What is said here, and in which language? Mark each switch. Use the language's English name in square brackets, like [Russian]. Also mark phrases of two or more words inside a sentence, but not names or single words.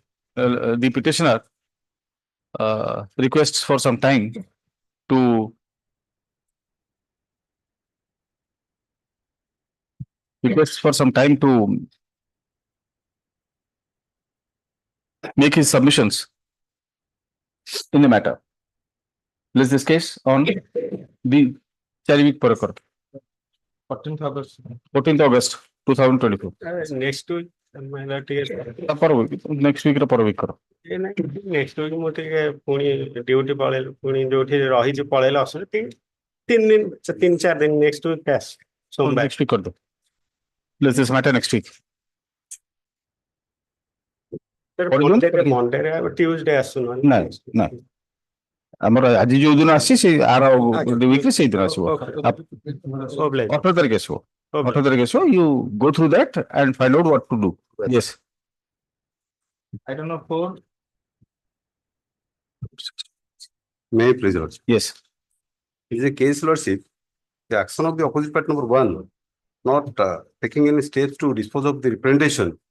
[English] The petitioner requests for some time to make his submissions in the matter. List this case on the 14th August. 14th August 2024. Next week, Next week week. next week [Odia] ମୁଁ ଟିକେ ପୁଣି ଡ୍ୟୁଟି ପଳେଇଲି ପୁଣି ଯୋଉଠି ରହିଛି ପଳେଇଲେ ଅସୁବିଧା 3-4 ଦିନ [English] next week [Odia] ଆସ ସୋମବାର [English] Next week. List this matter next week. Mondayରେ Tuesday [Odia] ଆସୁନ ନା ଆମର ଆଜି ଯୋଉ ଦିନ ଆସିଛି ସେ ଆର ୱିକରେ ସେଇ ଦିନ ଆସିବ 18 ତାରିଖ ଆସିବ 18 ତାରିଖ ଆସିବ [English] you go through that and find out what to do. Yes. I don't know for May I please, Lordship? Yes. It is a case, Lordship. The action of the opposite party number 1, not taking any steps to dispose of the representation.